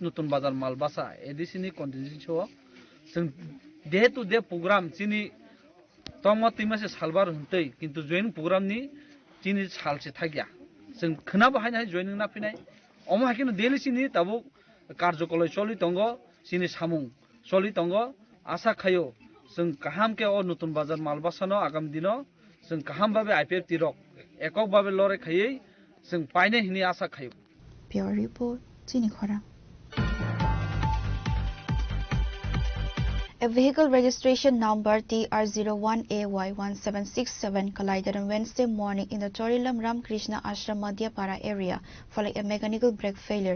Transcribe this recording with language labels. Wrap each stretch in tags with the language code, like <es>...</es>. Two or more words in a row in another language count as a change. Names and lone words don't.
<trp>नतुन बाजार मालबासा एडिशननि कन्टिजेन्सियाव जों</trp> <en>day to day program</en> <trp>चिनि तंग तिमासे सालबार हुंतै किन्तु जयनिं प्रोग्रामनि चिनि सालसे थागिया जों खोना बाहायनाय जयनिं ना फैनाय अमा हाकिनो डेली चिनि ताबु कार्यकलाय चलि दंग चिनि सामुं चलि दंग आशा खायो जों गाहाम के नतुन बाजार मालबासानो आगाम दिनो जों गाहाम भाबे आइपिएफटि रक एकक भाबे लरे खायै जों पाइने हिनि आशा खायो</trp> <en>Pure Report, Chini Khora. A vehicle registration number TR01AY1767 collided on Wednesday morning in the Torilam Ramkrishna Ashram Madhyapara area following a mechanical brake failure.</en>